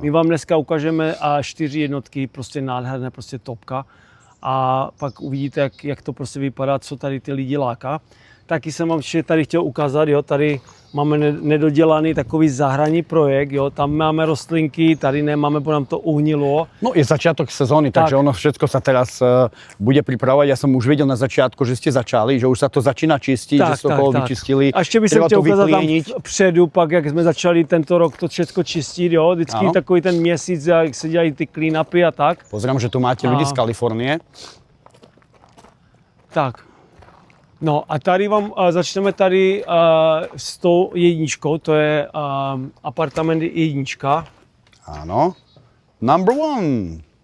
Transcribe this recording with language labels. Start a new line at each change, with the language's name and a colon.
Czech: My vám dneska ukážeme 4 jednotky, prostě nádherné, prostě topka. A pak uvidíte, jak to prostě vypadá, co tady ty lidi láká. Taky jsem vám ještě tady chtěl ukázat, jo, tady máme nedodělaný takový zahradní projekt, jo, tam máme rostlinky, tady nemáme, bo nám to uhnilo.
Slovak: No je začiatok sezóny, Tak. takže ono všetko sa teraz bude pripravovať. Ja som už videl na začiatku, že ste začali, že už sa to začína čistiť, že ste okolo vyčistili.
Czech: A ještě bych
Slovak: Treba
Czech: chtěl
Slovak: to
Czech: ukázat tam
Slovak: vyplieniť.
Czech: vpředu, pak jak jsme začali tento rok to všechno čistit, jo, vždycky Ano. takový ten měsíc, jak se dělají ty clean-upy a tak.
Slovak: Pozerám, že tu máte ľudí z Kalifornie.
Czech: Tak. No a tady vám začneme tady s tou jedničkou, to je apartament jednička.
Slovak: Áno. Number 1.